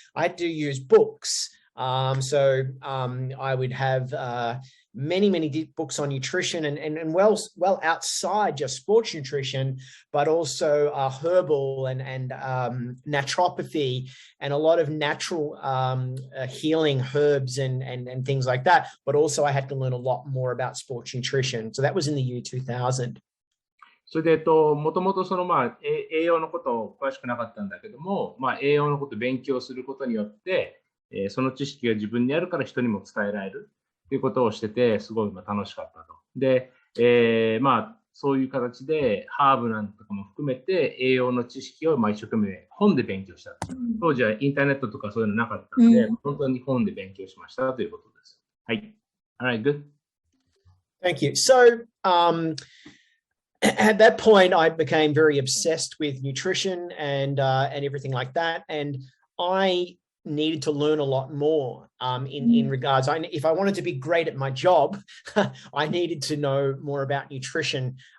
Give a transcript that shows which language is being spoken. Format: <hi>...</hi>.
<en>I had to use books. So I would have many books on nutrition and well outside just sports nutrition, but also herbal and naturopathy and a lot of natural healing herbs and things like that. But also I had to learn a lot more about sports nutrition. So that was in the year 2000.</en> <ja>それで、もともと栄養のことを詳しくなかったんだけども、栄養のことを勉強することによって、その知識が自分にあるから人にも伝えられるということをしてて、すごい楽しかったと。で、そういう形でハーブなんとかも含めて栄養の知識を一生懸命本で勉強した。当時はインターネットとかそういうのなかったので、本当に本で勉強しましたということです。</ja> <en>はい。 Alright, good. Thank you. So, at that point, I became very obsessed with nutrition and everything like that, and I needed to learn a lot more in regards. If I wanted to be great at my job, I needed to know more about nutrition.</en>